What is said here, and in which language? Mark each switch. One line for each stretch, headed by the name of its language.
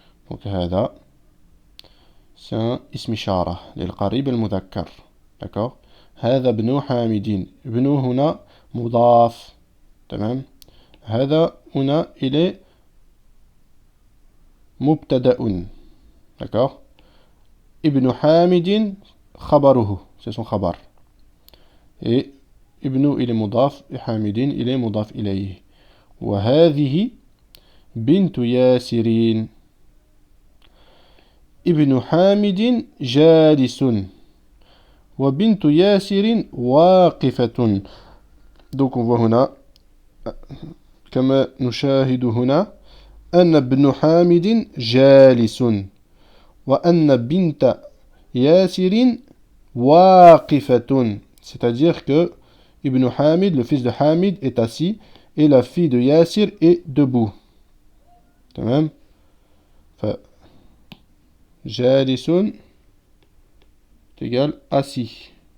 Arabic: Donc هذا
French: c'est un
Arabic: اسم إشارة للقريب المذكر. D'accord. هذا ابن حامد. ابن هنا مضاف. تمام. هذا هنا
French: il est
Arabic: مبتدأ. D'accord. ابن حامد خبره.
French: C'est son خبر. Et ابن il est مضاف. Et حامد il est مضاف إليه.
Arabic: وهذه بنت ياسر. ابن حامد جالس وبنت ياسر واقفة.
French: Donc on voit
Arabic: هنا كما نشاهد هنا أن ابن حامد جالس وأن بنت ياسر واقفة.
French: C'est-à-dire que Ibn Hamid, le fils de Hamid, est assis et la fille de Yassir est debout.
Arabic: تمام.
French: جالس égale assis.